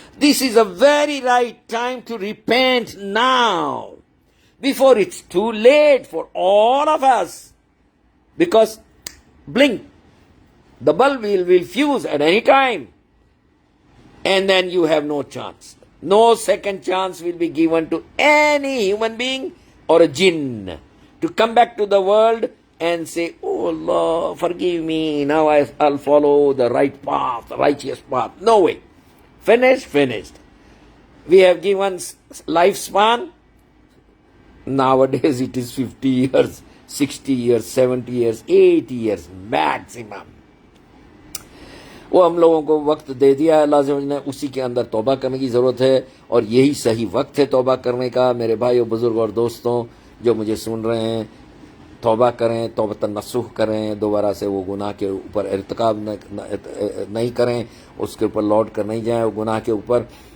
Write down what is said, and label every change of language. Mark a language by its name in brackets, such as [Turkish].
[English] This is a very right time to repent now before it's too late for all of us, because blink, the bulb will fuse at any time, and then you have no chance. No second chance will be given to any human being or a jinn to come back to the world and say, oh Allah, forgive me, now I'll follow the right path, the righteous path. No way. Finished. We have given lifespan. Nowadays it is 50 years, 60 years, 70 years, 80 years maximum. [Hindi] वो हम लोगों को वक्त दे दिया है अल्लाह ने, उसी के अंदर तौबा करने की ज़रूरत है और यही सही वक्त है तौबा करने का। मेरे भाइयों, बुजुर्ग और दोस्तों जो मुझे सुन रहे हैं, तौबा करें, तौबतन नसूह करें, दोबारा से वो गुनाह के ऊपर इर्तिकाब नहीं करें, उसके ऊपर लौट कर नहीं जाएं वो गुनाह के ऊपर।